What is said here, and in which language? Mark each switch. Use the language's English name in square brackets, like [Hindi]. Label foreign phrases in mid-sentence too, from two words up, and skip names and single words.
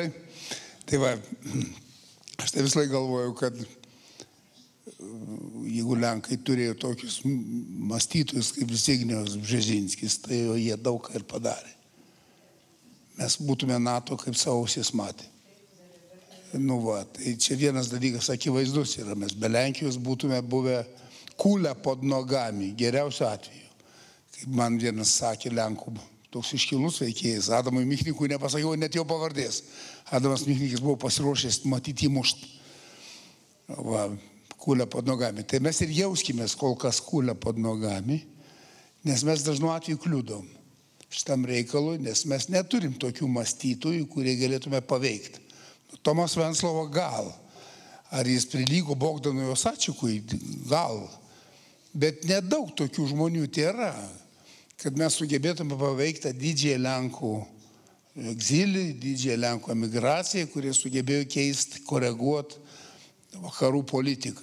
[Lithuanian] Tai va, aš tai visai galvoju, kad jeigu Lenkai turėjo tokius mąstytojus kaip Zbignevas Bžezinskis, tai jie daug ką ir padarė. Mes būtume NATO kaip savo ausis matę. Tai čia vienas dalykas akivaizdus yra, mes be Lenkijos būtume buvę kūlę [Polish] pod nogami, [Lithuanian] geriausiu atveju. Kaip man vienas sakė Lenkų, toks iškilus veikėjas, Adamui Michnikui nepasakiau net jo pavardės. Adamas Michnikis buvo pasiruošęs matyti įmušt. [Polish] Kūlę pod nogami. [Lithuanian] Tai mes ir jauskimės kol kas kūlę [Polish] pod nogami, [Lithuanian] nes mes dažnu atveju kliudom šitam reikalui, nes mes neturim tokių mąstytojų, kurie galėtume paveikti. Tomas Venclova gal. Ar jis prilygo Bogdanui Osačikui? Gal. Bet nedaug tokių žmonių yra, kad mes sugebėtume paveikti didžiąją Lenkų egzilį, didžiąją Lenkų emigraciją, kurie sugebėjo keisti, koreguoti vakarų politiką.